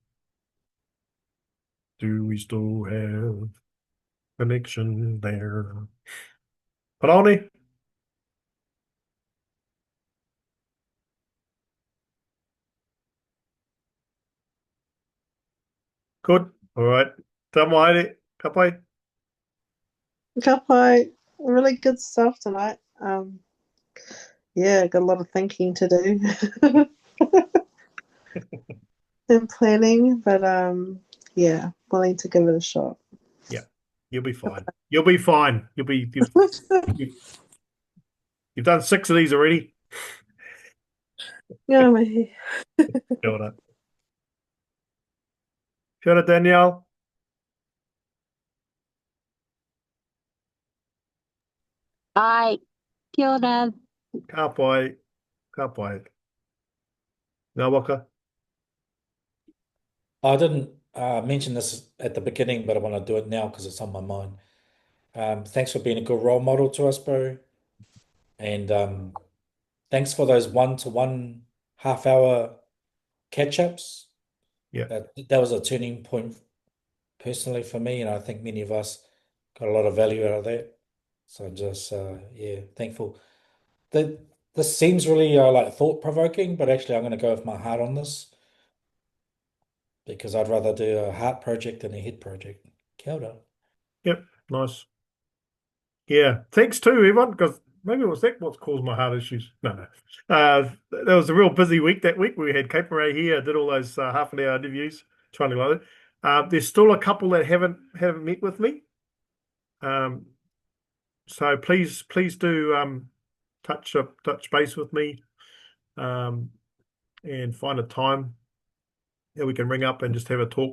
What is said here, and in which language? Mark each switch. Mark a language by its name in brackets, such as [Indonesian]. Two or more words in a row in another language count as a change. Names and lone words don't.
[English] Do we still have connection there? Paroni? Good. All right. [Māori] Tamo haere. Ka pai. Ka pai. [English] Really good stuff tonight. Yeah, got a lot of thinking to do and planning, but yeah, willing to give it a shot. Yeah, you'll be fine. You'll be fine. You've done 6 of these already. Yeah, mate. [Māori] Kia ora. Kia ora, Danielle. Ai, kia ora. Ka pai. Ka pai. Ngā waka. [English] I didn't mention this at the beginning, but I want to do it now because it's on my mind. Thanks for being a good role model to us, bro. And thanks for those 1-to-1 half-hour catch-ups. Yeah. That was a turning point personally for me, and I think many of us got a lot of value out of that. So I'm just yeah, thankful. This seems really like thought-provoking, but actually I'm going to go with my heart on this because I'd rather do a heart project than a head project. [Māori] Kia ora. [English] Yep. Nice. Yeah. Thanks too, everyone, because maybe it was that what caused my heart issues. No. That was a real busy week that week. We had Cape Ray here, did all those half an hour interviews, trying to load it. There's still a couple that haven't met with me. So please do touch base with me and find a time that we can ring up and just have a talk.